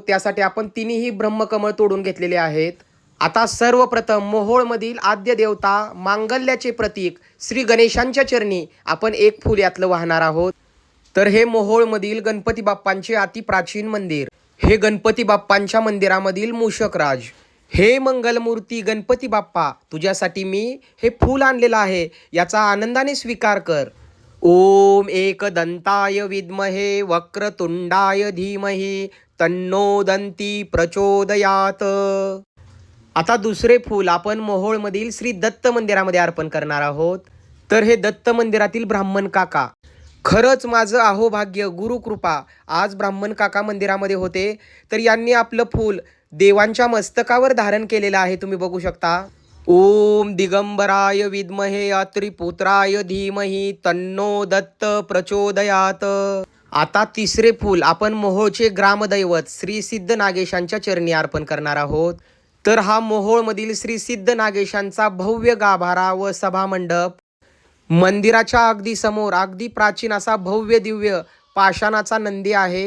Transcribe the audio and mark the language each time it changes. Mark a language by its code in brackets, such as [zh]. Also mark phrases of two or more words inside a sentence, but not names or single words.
[mr] त्यासाठी आपण तिन्ही ब्रह्मकमळ तोडून घेतलेले आहेत. आता सर्वप्रथम मोहोळमधील आद्य देवता मांगल्याचे प्रतीक श्री गणेशांच्या चरणी आपण एक फूल यातलं वाहणार आहोत. तर हे मोहोळमधील गणपती बाप्पांचे अति प्राचीन मंदिर. हे गणपती बाप्पांच्या मंदिरामधील मूषकराज. हे मंगलमूर्ती गणपती बाप्पा, तुझ्यासाठी मी हे फूल आणलेलं आहे, याचा आनंदाने स्वीकार कर. [sa] ओम एकदंताय विद्महे वक्रतुंडाय धीमहि तन्नो दंती प्रचोदयात. [mr] आता दुसरे फूल आपण मोहोळमधील श्री दत्त मंदिरामध्ये अर्पण करणार आहोत. तर हे दत्त मंदिरातील ब्राह्मण काका, खरंच माझं अहोभाग्य गुरुकृपा, आज ब्राह्मण काका मंदिरामध्ये होते. तर यांनी आपलं फूल देवांच्या मस्तकावर धारण केलेलं आहे, तुम्ही बघू शकता. [sa] ओम दिगंबराय विद्महे अत्रिपुत्राय धीमहि तन्नो दत्त प्रचोदयात. [mr] आता तिसरे फूल आपण मोहोळचे ग्रामदैवत श्री सिद्ध नागेशांच्या चरणी अर्पण करणार आहोत. तर हा मोहोळमधील श्री सिद्ध नागेशांचा भव्य गाभारा व सभामंडप. मंदिराच्या अगदी समोर अगदी प्राचीन असा भव्य दिव्य पाषाणाचा नंदी आहे.